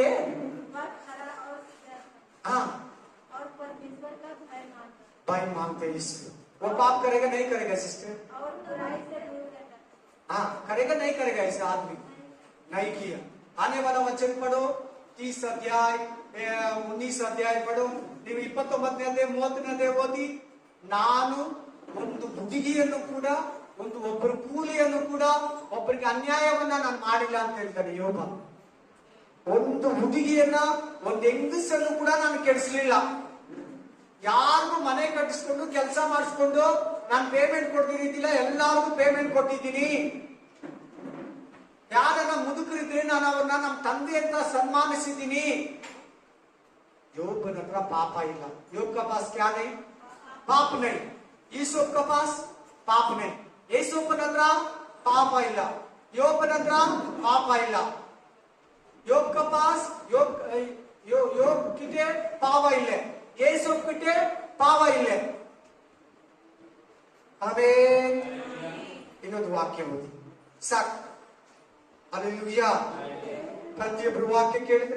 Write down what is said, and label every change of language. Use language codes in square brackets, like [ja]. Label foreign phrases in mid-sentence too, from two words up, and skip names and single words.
[hi] वह खरा और सीधा था और परमेश्वर का भय मानता. इसलिए वो पाप करेगा नहीं करेगा सिस्टर? और बुराई से दूर रहता. करेगा नहीं करेगा? ऐसा आदमी नहीं किया. आने वाला वचन पढ़ो, 30 अध्याय 19 अध्याय पढ़ो. [kn] ನೀವು 29ನೇ 30ನೇ ಓದಿ. ನಾನು ಒಂದು ಹುಡುಗಿಯನ್ನು ಕೂಡ, ಒಬ್ಬರು ಕೂಲಿಯನ್ನು ಕೂಡ, ಒಬ್ಬರಿಗೆ ಅನ್ಯಾಯವನ್ನ ನಾನು ಮಾಡಿಲ್ಲ ಅಂತ ಹೇಳ್ತಾನೆ ಯೋಬ. ಒಂದು ಹುಡುಗಿಯನ್ನ, ಒಂದು ಹೆಂಗಸನ್ನು ಕೂಡ ನಾನು ಕೆಡಿಸಲಿಲ್ಲ. ಯಾರಿಗೂ ಮನೆ ಕಟ್ಟಿಸ್ಕೊಂಡು ಕೆಲಸ ಮಾಡಿಸ್ಕೊಂಡು ನಾನು ಪೇಮೆಂಟ್ ಕೊಡ್ತಿದ್ದಿಲ್ಲ, ಎಲ್ಲಾರ್ಗು ಪೇಮೆಂಟ್ ಕೊಟ್ಟಿದ್ದೀನಿ. ಯಾರನ್ನ ಮುದುಕರಿದ್ರೆ ನಾನು ಅವ್ರನ್ನ ನಮ್ಮ ತಂದೆ ಅಂತ ಸನ್ಮಾನಿಸಿದ್ದೀನಿ. ಯೋಬನ ಹತ್ರ ಪಾಪ ಇಲ್ಲ. [hi] ಯೋಬ್ का पास क्या नहीं? पाप नहीं. ईसोब का पास पाप नहीं. [kn] ಏಸೋಬನ ಹತ್ರ ಪಾಪ ಇಲ್ಲ, ಯೋಬನ ಹತ್ರ ಪಾಪ ಇಲ್ಲ. ಯೋಬ್ [hi] का पास [kn] ಯೋಬ್ ಕಿಟೆ ಪಾಪ ಇಲ್ಲ, ಏಸೋಬ್ ಕಿಟೆ ಪಾಪ ಇಲ್ಲ. ಆಮೇಲೆ ಇನ್ನೊಂದು ವಾಕ್ಯ ಓದಿ ಸಾಕು. Hallelujah. ಪ್ರತಿಯೊಬ್ಬರು ವಾಕ್ಯ ಕೇಳಿದ್ರ?